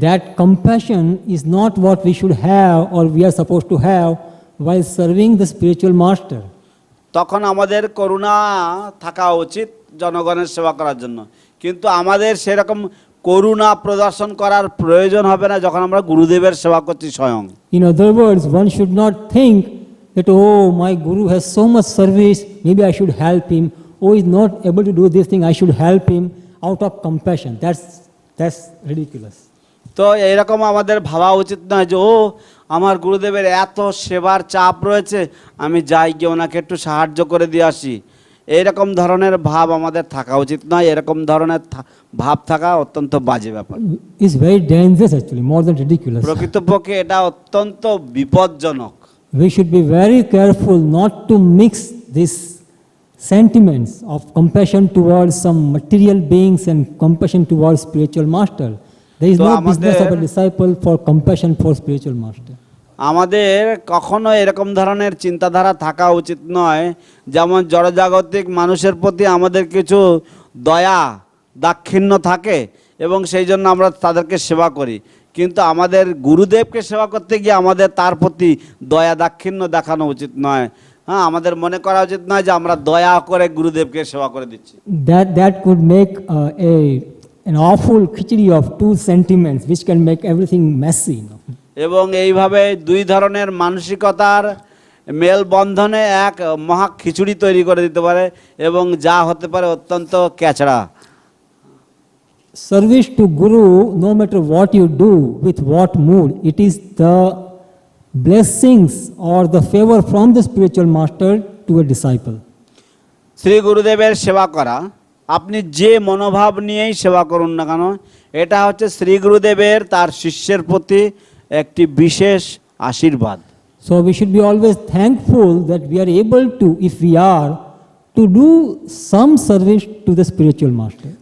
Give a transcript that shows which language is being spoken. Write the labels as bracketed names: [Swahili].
[English] That compassion is not what we should have or we are supposed to have while serving the spiritual master. [Bangla] তখন আমাদের করুণা থাকা উচিত জনগণের সেবা করার জন্য, কিন্তু আমাদের সেরকম করুণা প্রদর্শন করার প্রয়োজন হবে না যখন আমরা গুরুদেবের সেবা করছি স্বয়ং। [English] In other words, one should not think that, oh, my guru has so much service, maybe I should help him. Oh, he's not able to do this thing, I should help him out of compassion. That's ridiculous. [Bangla] তো এইরকম আমাদের ভাবা উচিত নয় যে ও আমার গুরুদেবের এত সেবার চাপ রয়েছে, আমি যাই গিয়ে ওনাকে একটু সাহায্য করে দিয়ে আসি। এইরকম ধরনের ভাব আমাদের থাকা উচিত নয়। এরকম ধরনের ভাব থাকা অত্যন্ত বাজে ব্যাপার। [English] It's very dangerous actually, more than ridiculous. [Bangla] প্রকৃতপক্ষে এটা অত্যন্ত বিপজ্জনক। [English] We should be very careful not to mix these sentiments of compassion towards some material beings and compassion towards spiritual master. There is তো no business of a disciple for compassion for spiritual master. [Bangla] আমাদের কখনো এরকম ধরনের চিন্তাধারা থাকা উচিত নয়, যেমন জড়জাগতিক মানুষের প্রতি আমাদের কিছু দয়া দাক্ষিণ্য থাকে এবং সেই জন্য আমরা তাদেরকে সেবা করি, কিন্তু আমাদের গুরুদেবকে সেবা করতে গিয়ে আমাদের তার প্রতি দয়া দাক্ষিণ্য দেখানো উচিত নয়। হ্যাঁ, আমাদের মনে করা উচিত নয় যে আমরা দয়া করে গুরুদেবকে সেবা করে দিচ্ছি। [English] That could make an awful khichdi of two sentiments which can make everything messy. [Bangla] এবং এইভাবে দুই ধরনের মানসিকতার মেলবন্ধনে এক মহা খিচুড়ি তৈরি করে দিতে পারে এবং যা হতে পারে অত্যন্ত ক্যাচড়া। [English] Service to Guru, no matter what you do, with what mood, it is the blessings or the favor from the spiritual master to a disciple. [Bangla] Shri গুরুদেবের সেবা করা, আপনি যে মনোভাব নিয়েই সেবা করুন না কেন, এটা হচ্ছে শ্রী গুরুদেবের তার শিষ্যের প্রতি একটি বিশেষ আশীর্বাদ। [English] So we should be always thankful that we are able to, if we are, to do some service to the spiritual master.